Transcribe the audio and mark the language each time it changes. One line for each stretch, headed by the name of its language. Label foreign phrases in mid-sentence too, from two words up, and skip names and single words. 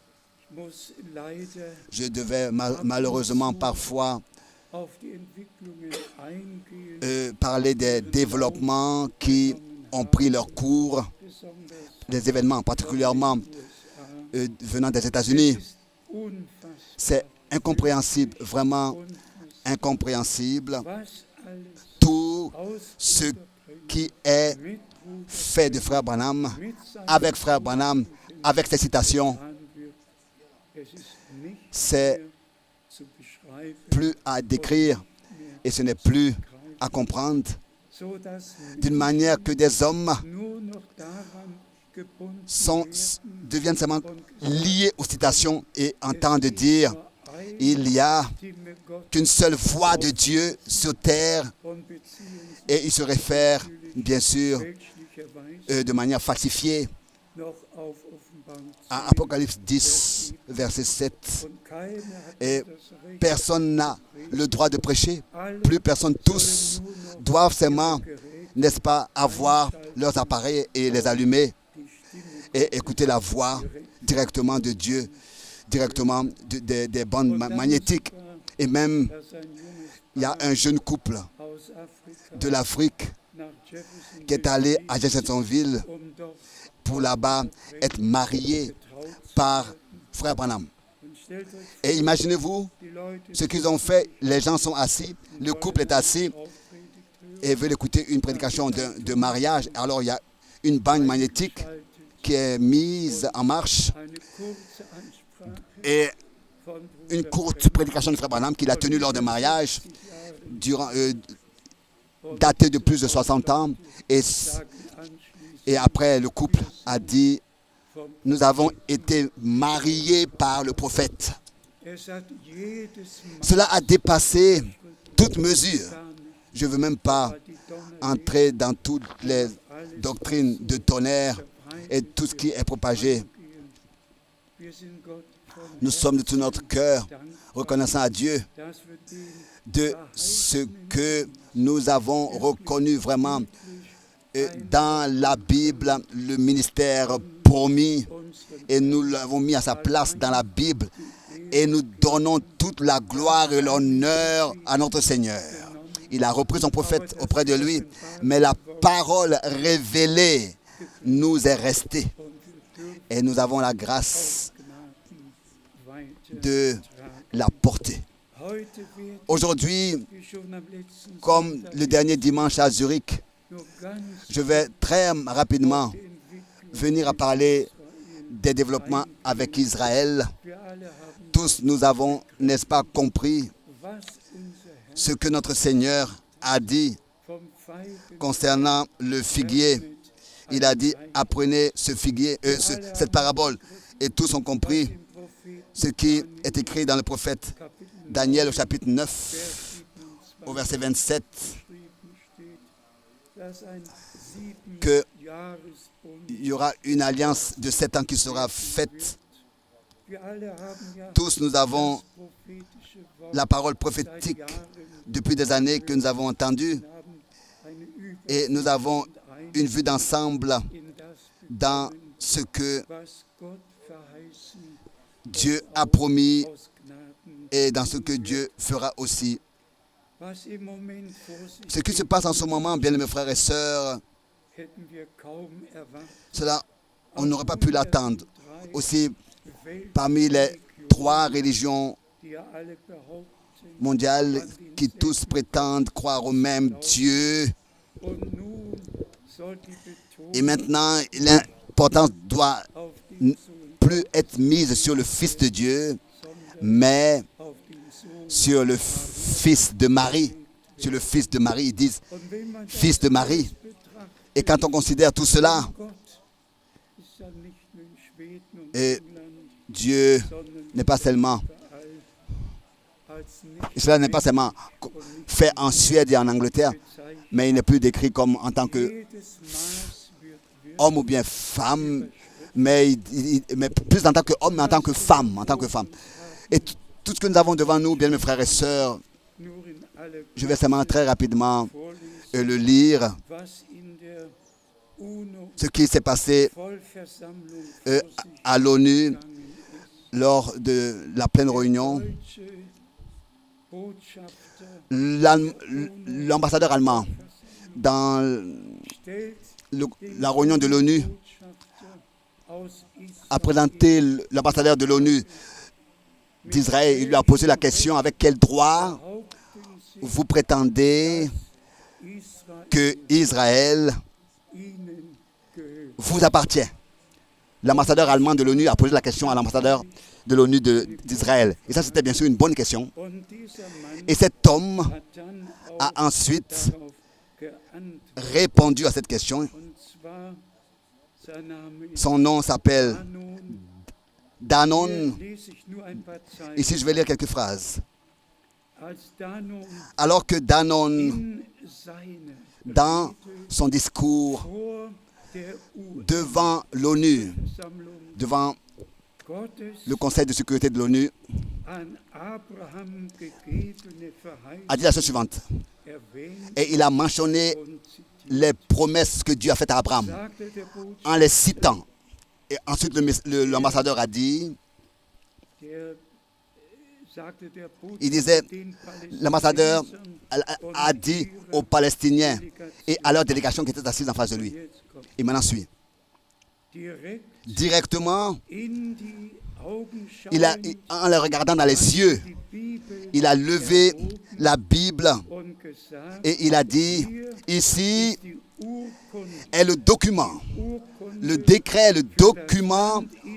French: Je devais malheureusement parfois parler des développements qui ont pris leur cours, des événements particulièrement venant des États-Unis. C'est incompréhensible, vraiment incompréhensible.
German: was alles
French: Tout
German: aus
French: ce
German: unserer Predigt
French: qui est
German: mit Bruder
French: fait de Frère Branham,
German: mit seinen
French: avec Frère Branham, avec ses citations,
German: getan wird. Es ist nicht
French: c'est
German: mehr zu beschreiben,
French: plus à décrire et ce n'est plus à comprendre,
German: so dass
French: d'une manière que des hommes
German: nur noch daran gebunden
French: sont,
German: werden,
French: deviennent seulement liés aux citations et entendent dire
German: nur eine
French: il y a
German: Stimme Gottes
French: qu'une seule voix de Dieu sur terre,
German: und beziehen sich
French: et il se réfère bien sûr
German: fälschlicherweise
French: de manière falsifiée
German: noch auf Offenbarung 10.
French: à Apocalypse 10, verset 7.
German: Und keiner hat
French: Et
German: das Recht,
French: personne n'a le droit de prêcher,
German: alle
French: plus personne, tous
German: sollen nur noch
French: doivent seulement,
German: Geräte,
French: n'est-ce pas, avoir leurs appareils et les allumer
German: die Stimme
French: et écouter la voix directement de Dieu, directement des bandes magnétiques. Et même,
German: dass ein junges
French: il y a un jeune couple
German: aus Afrika
French: de l'Afrique
German: nach Jefferson
French: qui est allé à Jeffersonville
German: dort
French: pour là-bas être marié
German: getraut zu
French: par
German: werden.
French: Frère Branham.
German: Und stellt euch
French: Et imaginez-vous
German: die Leute,
French: ce qu'ils ont fait. Les gens sont assis, le couple est assis
German: Aufpredigt hören,
French: et veulent écouter une prédication de mariage. Alors il y a une bande magnétique
German: schaltet
French: qui est mise en marche
German: eine kurze Ansprache
French: et
German: von
French: une
German: Bruder
French: courte prédication de Frère Branham qu'il a tenue lors d'un mariage
German: 60 Jahren
French: durant, daté de plus de 60 ans.
German: sagen anschließend
French: Et après, le couple a dit,
German: vom
French: nous avons été mariés par le prophète.
German: Es hat jedes Mal
French: Cela a dépassé toute mesure.
German: gar nicht,
French: Je ne veux même pas
German: die Donner
French: entrer dans toutes les doctrines de tonnerre et tout ce qui est propagé.
German: gehen. Wir sind Gott von
French: Nous sommes de tout notre cœur
German: Dank,
French: reconnaissants à Dieu
German: dass wir den
French: de ce que nous avons reconnu vraiment dans la Bible, le ministère promis,
German: unseren
French: et nous l'avons mis à sa place dans la Bible, et nous donnons toute la gloire et l'honneur à notre Seigneur. Il a repris son prophète auprès de lui, mais la parole révélée nous est restée,
German: und wir dürfen
French: et nous avons la grâce
German: Gnaden weiter
French: de
German: tragen.
French: la porter.
German: Heute wird,
French: Aujourd'hui,
German: wie schon am letzten
French: comme
German: Sonntag,
French: le dernier dimanche à Zurich,
German: nur ganz
French: je vais très rapidement
German: die Entwicklung
French: venir à parler Israel. des développements avec Israël.
German: Wir alle haben,
French: Tous nous avons, n'est-ce pas, compris
German: was unser Herr
French: ce que notre Seigneur a dit
German: vom Feigen
French: concernant le figuier. Il a dit, apprenez ce figuier, cette parabole. Et tous ont compris
German: im Propheten
French: ce qui est écrit dans le prophète
German: Kapitel
French: Daniel au chapitre 9, 27 au verset 27,
German: geschrieben steht, dass ein
French: que
German: 7-Jahresbund,
French: il y aura une alliance de 7 ans qui sera faite.
German: wir alle haben ja
French: Tous nous avons
German: das prophetische Wort
French: la parole
German: seit
French: prophétique
German: Jahren,
French: depuis des années que nous avons entendue
German: haben eine
French: et nous avons une vue d'ensemble
German: in das
French: dans ce que
German: was Gott verheißen
French: Dieu a promis
German: aus Gnaden,
French: et dans ce que Dieu fera aussi.
German: was im Moment vor sich
French: Ce qui se passe en ce moment, bien mes frères et sœurs,
German: hätten wir kaum erwartet.
French: cela, on n'aurait pas pu l'attendre.
German: Drei
French: Aussi,
German: Weltreligionen,
French: parmi les 3 religions
German: die ja alle behaupten,
French: mondiales qui tous prétendent croire au même Dieu,
German: und nun soll die
French: et
German: Betonung
French: maintenant, l'importance doit
German: auf den Sohn,
French: plus être mise sur le Fils de Dieu,
German: sondern
French: mais
German: auf den Sohn.
French: sur le Fils de Marie. Sur le Fils de Marie, ils disent
German: Und wenn man das
French: Fils de Marie.
German: betrachtet,
French: Et quand on considère tout cela,
German: Gott ist ja nicht nur in Schweden und
French: Et England, Dieu
German: sondern
French: n'est pas seulement,
German: überall als nicht
French: cela n'est pas seulement fait en Suède et en Angleterre,
German: bezeichnet.
French: mais il n'est plus décrit comme en tant que
German: Jedes Maß wird
French: homme ou bien femme, mais plus en tant qu'homme, mais en tant que femme, Et tout ce que nous avons devant nous, bien mes frères et sœurs,
German: nur in aller
French: je vais seulement très rapidement
German: vorlesen,
French: le lire,
German: was in der UNO
French: ce qui s'est passé
German: Vollversammlung euh, vor sich
French: à l'ONU
German: gegangen ist.
French: lors de la pleine réunion.
German: Deutsche Botschafter
French: L'ambassadeur allemand, dans
German: stellt
French: la réunion de l'ONU,
German: Botschafter aus
French: a Israel présenté l'ambassadeur de l'ONU d'Israël. Il lui a posé la question, avec quel droit
German: behaupten Sie,
French: vous prétendez Israel que Israël
German: Ihnen gehört?
French: vous appartient? L'ambassadeur allemand de l'ONU a posé la question à l'ambassadeur de l'ONU d'Israël. Et ça, c'était bien sûr une bonne question.
German: Und dieser Mann
French: Et cet homme
German: hat dann auch
French: a ensuite
German: darauf geantwortet.
French: répondu à cette question.
German: Und zwar, sein Name ist
French: Son nom s'appelle Danon. Danon.
German: Hier lese ich nur ein paar Zeilen.
French: Ici, je vais lire quelques phrases.
German: Als Danon
French: Alors que Danon,
German: in seine
French: dans
German: Rede
French: son discours
German: vor der
French: devant l'ONU,
German: UN-Versammlung
French: devant
German: Gottes
French: le Conseil de sécurité de l'ONU,
German: an Abraham gegebene
French: a dit la chose suivante.
German: erwähnt
French: Et il a mentionné
German: und zitiert,
French: les promesses que Dieu a faites à Abraham
German: sagte der Botschafter,
French: en les citant. Et ensuite, l'ambassadeur a dit,
German: sagte der
French: il disait,
German: den
French: l'ambassadeur
German: Palästinensern
French: a dit aux Palestiniens et à leur délégation qui était assise en face de lui.
German: jetzt kommt,
French: Et maintenant suit.
German: direkt
French: Directement,
German: in die Augen
French: en les regardant dans les yeux,
German: die Bibel
French: il a levé la Bible
German: und gesagt,
French: et il a dit, ici
German: die Urkunde,
French: est le document,
German: Urkunde
French: le décret, le document Israel,